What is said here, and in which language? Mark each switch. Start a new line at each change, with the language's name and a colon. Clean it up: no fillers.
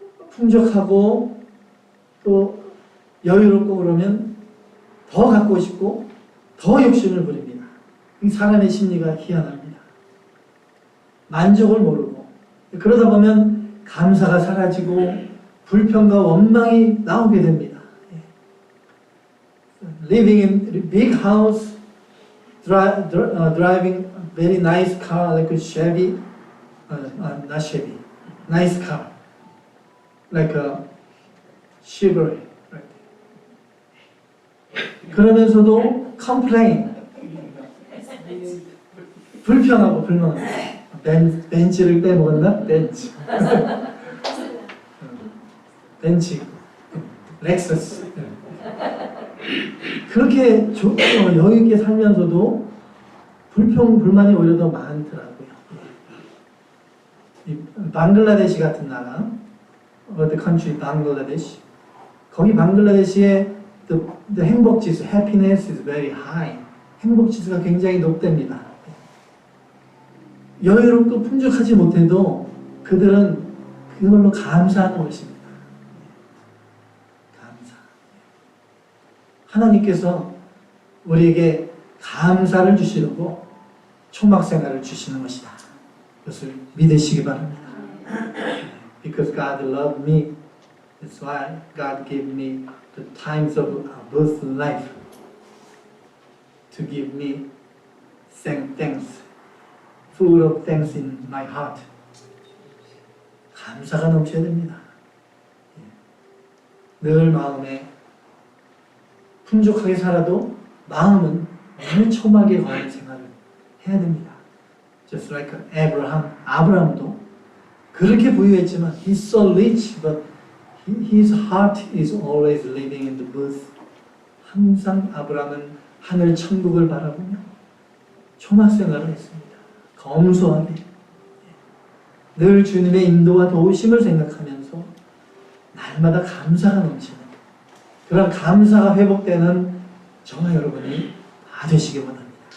Korean: 풍족하고 또 여유롭고 그러면 더 갖고 싶고 더 욕심을 부립니다. 이 사람의 심리가 희한합니다. 만족을 모르고 그러다 보면 감사가 사라지고 불평과 원망이 나오게 됩니다.
English: Living in big house, driving very nice car like a Chevy, not Chevy, nice car like a Chevrolet. Right?
Korean: 그러면서도 complain, 불평하고 불만하고 벤츠를 빼먹었나? 벤츠. 벤츠, 렉서스. 그렇게 여유있게 살면서도 불평, 불만이 오히려 더 많더라고요. 이 방글라데시 같은 나라,
English: the country
Korean: 방글라데시, 거기 방글라데시의 the 행복지수,
English: happiness is very high.
Korean: 행복지수가 굉장히 높답니다. 여유롭고 풍족하지 못해도 그들은 그걸로 감사하는 것입니다. 감사. 하나님께서 우리에게 감사를 주시려고 초막생활을 주시는 것이다. 그것을 믿으시기 바랍니다.
English: Because God loved me, that's why God gave me the times of birth and life to give me thanks. full of thanks in my heart.
Korean: 감사가 넘쳐야 됩니다. 늘 마음에 풍족하게 살아도 마음은 늘 초막에 관한 생활을 해야 됩니다.
English: Just like Abraham,
Korean: 아브라함도 그렇게 부유했지만
English: he's so rich, but his heart is always living in the booth.
Korean: 항상 아브라함은 하늘 천국을 바라보며 초막 생활을 했습니다. 검소하게 늘 주님의 인도와 도우심을 생각하면서 날마다 감사가 넘치는 그런 감사가 회복되는 저와 여러분이 다 되시기 원합니다.